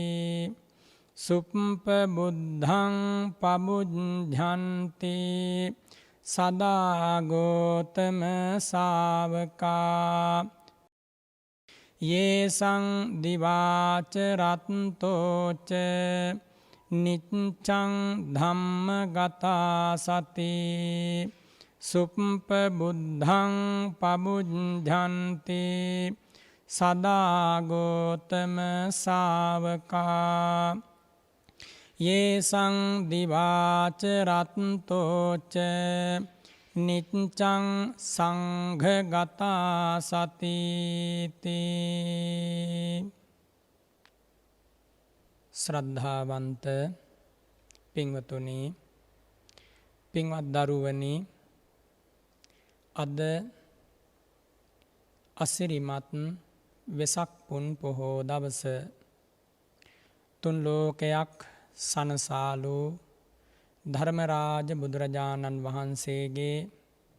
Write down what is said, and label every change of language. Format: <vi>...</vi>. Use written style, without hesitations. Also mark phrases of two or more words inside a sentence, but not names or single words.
<pi>සුප්පබුද්ධං පබුද්ධන්ති සදාගෝතම සාවකා යේසං දිවාච රත්තෝච නිච්ඡං ධම්මගතා සති සුප්පබුද්ධං පබුද්ධන්ති සදාගෝතම සාවකා යේසං දිවාච රත්තෝච නිච්ඡං සංඝගතා සතිති</pi> <si>ශ්‍රද්ධාවන්ත පින්වතුනි පින්වත් දරුවනි අද අසිරිමත් වෙසක් පුන් පොහෝ දවස තුන් ලෝකයක් සනසාලු ධර්මරාජ බුදුරජාණන් වහන්සේගේ</si>